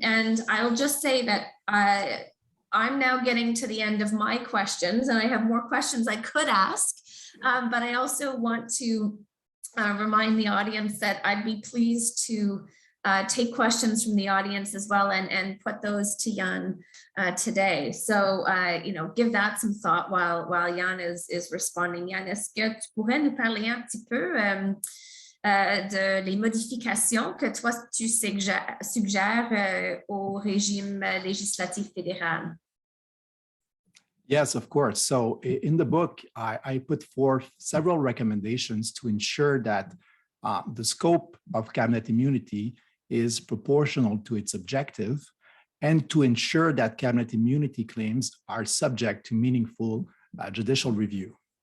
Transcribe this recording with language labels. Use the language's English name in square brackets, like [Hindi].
[English] And I'll just say that I'm now getting to the end of my questions, and I have more questions I could ask, but I also want to remind the audience that I'd be pleased to take questions from the audience as well and put those to Jan today. So, give that some thought while Jan is responding. [French] Jan, est-ce que tu pourrais nous parler un petit peu de les modifications que toi tu suggères au régime législatif fédéral? [English] Yes, of course. So in the book, I put forth several recommendations to ensure that the scope of cabinet immunity is proportional to its objective, and to ensure that cabinet immunity claims are subject to meaningful judicial review.